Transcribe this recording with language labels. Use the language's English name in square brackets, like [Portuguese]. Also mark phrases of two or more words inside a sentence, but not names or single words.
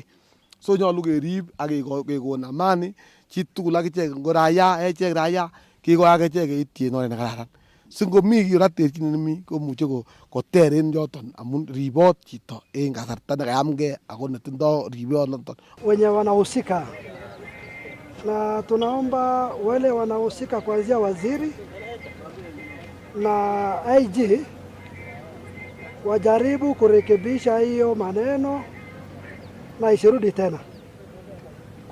[Kalenjin] So nyolu kerib ak kekon amani chitugul akichek ngo raia echek raia kikoi akichek keityi en oret nekararan. Singomi kora terchinet nemi komuche koter en yoton amun ribot chito en kasarta nekayamgei ako netindoo ribonoton. [Swahili] Wenye wanahusika na tunaomba wale wanahusika kuanzia waziri na IG wajaribu kurekebisha hiyo maneno na isirudi tena.